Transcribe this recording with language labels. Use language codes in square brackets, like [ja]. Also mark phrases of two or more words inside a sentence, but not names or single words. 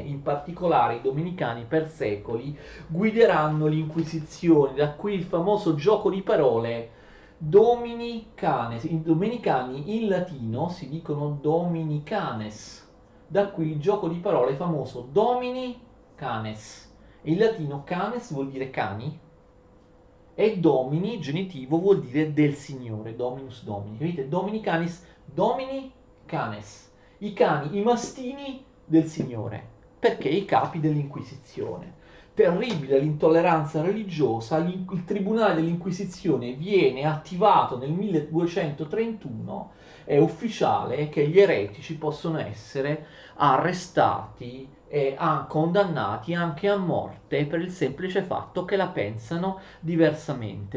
[it] In particolare i domenicani per secoli guideranno l'Inquisizione, da qui il famoso gioco di parole Dominicanes. I domenicani in latino si dicono Dominicanes, da qui il gioco di parole famoso [la] Domini Canes. [it] In latino canes vuol dire cani e domini, genitivo, vuol dire del Signore, [la] dominus domini. Capite? Domini canis, domini canes. [it] I cani, i mastini del Signore, perché i capi dell'Inquisizione. Terribile l'intolleranza religiosa, il tribunale dell'Inquisizione viene attivato nel 1231, è ufficiale che gli eretici possono essere arrestati e condannati anche a morte per il semplice fatto che la pensano diversamente.